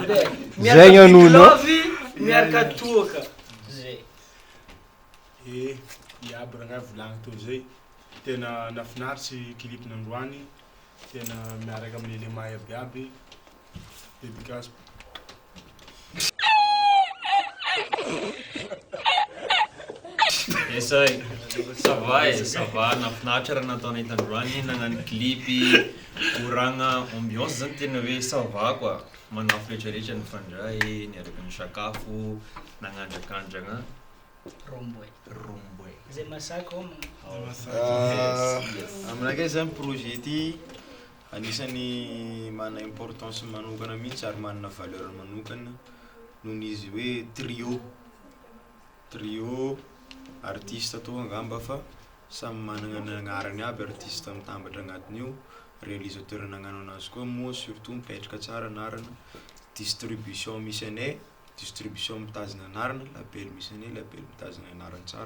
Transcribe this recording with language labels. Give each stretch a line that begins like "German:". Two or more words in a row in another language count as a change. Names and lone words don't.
Malagasy: Zegny anuno miaraka toaka zay iaby raha volagny tô zay tena nafinaritsy clip nandroany tena miaraka amin'ny élément iabiaby dédicace. Esay,
French: ça va,
Malagasy: nafinaritra raha nataonay tandroany, nagnano clipy, koragna ambiance zany tena hoe
French: ça va quoi.
Malagasy: Manafo rehetrarehetra nifandray, niaraka nisakafo, nagnandrakandragna. Romboy. Zay masaka aminakay zany projet ty anisany mana importance manokana mihitsy ary manana valeur manokana noho izy hoe
French: trio artiste
Malagasy: atao angamba fa samy managna ny agnarany aby artiste mitambatra agnatin'io, réalisateur nagnano anazy koa moa surtout mipetraka tsara anarana, distribution misy anay, distribution mitazona anarana, label misy anay, label mitazona anarana tsara.